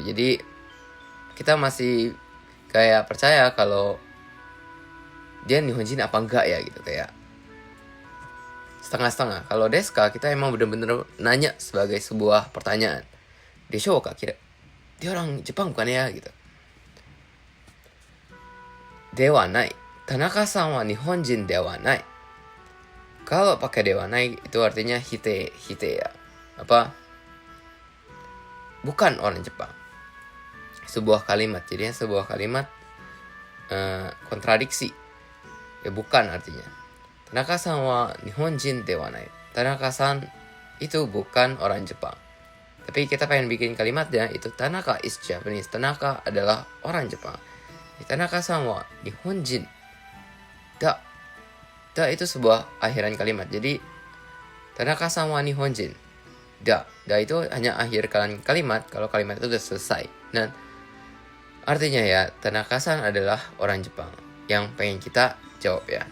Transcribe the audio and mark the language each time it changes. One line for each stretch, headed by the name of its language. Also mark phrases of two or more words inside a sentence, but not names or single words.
Indonesian: Jadi kita masih kayak percaya kalau dia Nihonjin apa enggak ya gitu, kayak setengah-setengah. Kalau
Japanese: です か
Indonesian: kita emang bener-bener nanya sebagai sebuah pertanyaan.
Japanese: でしょう か
Indonesian: kira dia orang Jepang bukan ya gitu.
Japanese: では ない. 田中さん は 日本人 では ない.
Indonesian: Kalau pakai
Japanese: では ない
Indonesian: itu artinya hite ya. Apa? Bukan orang Jepang. Sebuah kalimat. Jadi sebuah kalimat kontradiksi. Ya bukan artinya.
Japanese: 田中さん は 日本人 では ない.
Indonesian: Tanaka-san itu bukan orang Jepang. Tapi kita pengen bikin kalimatnya itu
English: Tanaka is Japanese.
Indonesian: Tanaka adalah orang Jepang.
Japanese: 田中さん は 日本人.
Indonesian: Da itu sebuah akhiran kalimat.
Japanese: Jadi 田中さん は 日本人.
Indonesian: Da itu hanya akhir kalimat kalau kalimat itu sudah selesai. Dan artinya ya Tanaka-san adalah orang Jepang yang pengen kita jawab ya.